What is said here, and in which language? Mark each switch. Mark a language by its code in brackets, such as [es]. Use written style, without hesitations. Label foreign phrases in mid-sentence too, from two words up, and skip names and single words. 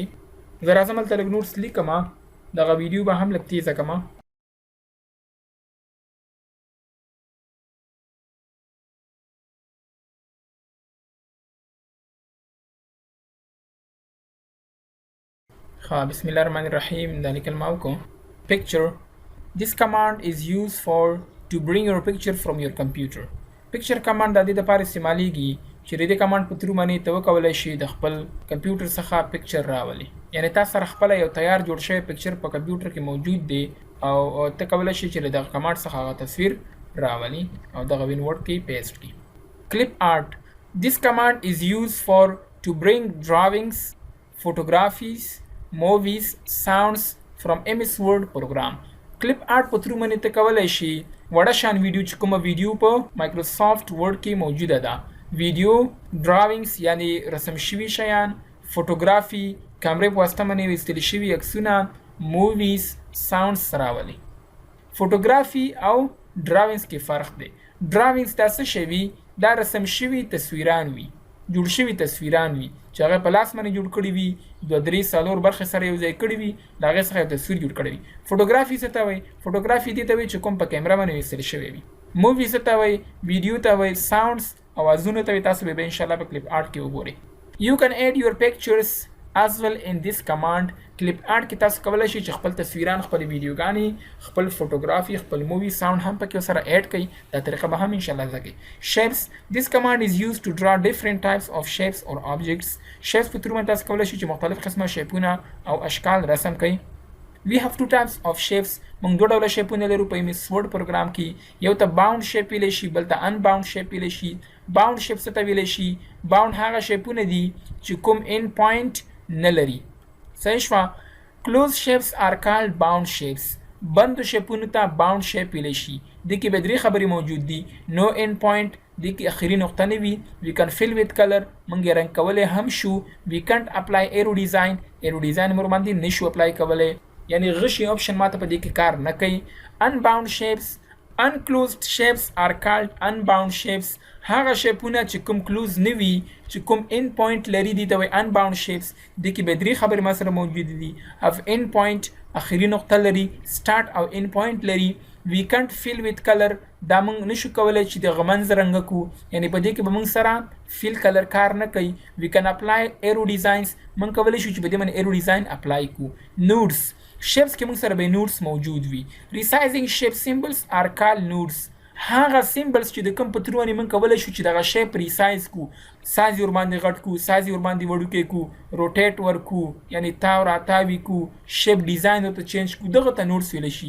[ps] زه راځم هلته لږ نوټس لیکمه، دغه ویډیو به هم لږ تیزه کړمه. [ar] بسم الله الرحمن الرحیم. [ps] دا لیکل ما وکړو. [en] Picture. This command is used for to bring your picture from your computer. Picture command [ps] د دې لپاره استعمالیږي چې د دې command په تھرو باندې ته وکولای شي د خپل کمپیوټر څخه پکچر راولي. یعنی تاسو سره خپل یو تیار جوړ شوی پکچر په کمپیوټر کې موجود دی او ته کولای شي چې دغه command څخه هغه تصویر راولي او دغه وین ورډ کې پیسټ کړي. [en] Clip art. This command is used for to bring drawings, photographies, movies, sounds from MS Word program. [ps] Clip art په تھرو باندې ته کولای شي وړه شان ویډیو چې کومه ویډیو په مایکروسافټ ورډ کې موجوده ده، ویډیو، ډراونګز یعنی رسم شوي شیان، فوټوګرافي کیمرې په واسطه باندې ویستل شوي عکسونه، موویز، ساوندز راولي. فوټوګرافي او ډراونګز کې فرق دی. ډراونګز دا څه شی وي؟ دا رسم شوي تصویران وي، جوړ شوي تصویران وي چې هغه په لاس باندې جوړ کړي وي، 2-3-4 برخې سره یو ځای کړي وي، د هغې څخه یو تصویر جوړ کړی وي. فوټوګرافي څه ته وایي؟ فوټوګرافي دې ته وایي چې کوم په کیمره باندې ویستل شوی وي. مووي څه ته وایي؟ ویډیو ته وایي. ساوندز اوازونو ته وایي. تاسو به انشاءالله په کلیپ آرټ کې وګورئ. [en] You can add your pictures as well in this command. [ps] کلیپ آرټ کې تاسو کولی شئ چې خپل تصویران، خپل ویډیوګانې، خپل فوټوګرافي، خپل مووي، ساوند هم پکې سره اډ کړئ. دا طریقه به هم انشاءالله زده کړئ. [en] Shapes. This command is used to draw different types of shapes or objects. [ps] Shapes په تھرو باندې تاسو کولی شئ چې مختلف قسمه شیپونه او اشکال رسم کړئ. [en] We have two types of shapes. [ps] موږ دوه ډوله شیپونه لرو په MS Word پروګرام کې. یو ته [en] bound shape [ps] ویلی شي، بل ته [en] unbound shape [ps] ویلی شي. [en] bound shape [ps] څه ته ویلی شي؟ باوند هغه شیپونه دي چې کوم [en] end point [ps] نه لري. صحیح شوه؟ [en] Closed shapes are called bound shapes. [ps] بندو شیپونو ته [en] bound shape [ps] ویلی شي. دې کې به درې خبرې موجود دي. [en] No end point، [ps] دې کې اخري نقطه نه وي. [en] We can fill with color، [ps] موږ یې رنګ کولی هم شو. [en] We can't apply arrow design، arrow design [ps] موږ باندې نشو اپلای کولی، یعنی غشي آپشن ماته په دې کې کار نه کوي. [en] Unbound shapes. Unclosed shapes are called unbound shapes. [ps] هغه شیپونه چې کوم کلوز نه وي، چې کوم [en] end point [ps] لري، دي ته وایي [en] unbound shapes. [ps] دې کې به درې خبرې ما سره موجودې دي. [en] have end point، [ps] اخري نقطه لري، start او [en] end point [ps] لري. [en] we can't fill with color، [ps] دا موږ نشو کولی چې د غمنځ رنګ کړو، یعنی په دې کې به موږ سره [en] fill color [ps] کار نه کوي. [en] we can apply arrow designs، [ps] موږ کولی شو چې په دې باندې [en] arrow design [ps] اپلای کړو. nodes. شیپس کې موږ سره به نوټس موجود وي. [en] resizing shape symbols are called nodes. [ps] هغه سیمبلز چې د کوم په تھرو باندې موږ کولی شو چې دغه شیپ ریسایز کړو، سایز یې ورباندې غټ کړو، سایز یې ورباندې وړوکی کړو، روټیټ ورکړو، یعنی تاو راتاوي کړو، شیپ ډیزاین ورته چینج کړو، دغه ته نوټس ویلی شي.